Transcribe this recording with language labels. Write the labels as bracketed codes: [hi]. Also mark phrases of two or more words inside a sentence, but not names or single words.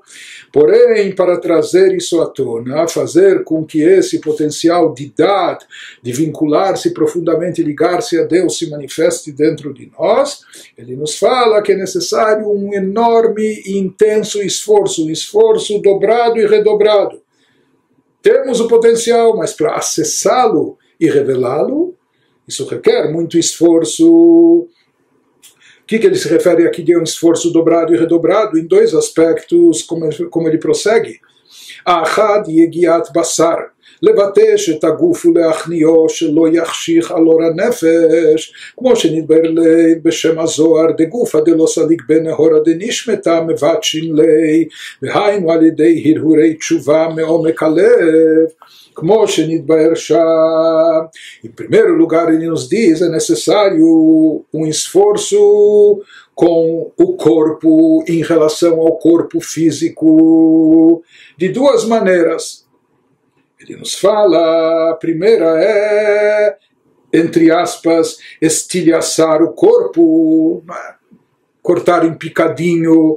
[pt] Porém, para trazer isso à tona, fazer com que esse potencial de dar, de vincular-se profundamente, ligar-se a Deus, se manifeste dentro de nós, ele nos fala que é necessário um enorme e intenso esforço, um esforço dobrado e redobrado. Temos o potencial, mas para acessá-lo e revelá-lo, isso requer muito esforço. O que ele se refere aqui de um esforço dobrado e redobrado? Em dois aspectos, como ele prossegue. [he] אחד יגיעת בשר. לבטש את הגוף ולהכניעו שלא יחשיך על אור הנפש, כמו שנדבר לי בשם הזוהר [arc] דגופא דלא סליק בנהורא דנשמתא מבטשין לי, [he] והיינו על ידי הרהורי תשובה מעומק הלב, como שנתבהר שם. [pt] Em primeiro lugar, ele nos diz, é necessário um esforço com o corpo em relação ao corpo físico de duas maneiras. Ele nos fala, a primeira é, entre aspas, estilhaçar o corpo, cortar em picadinho.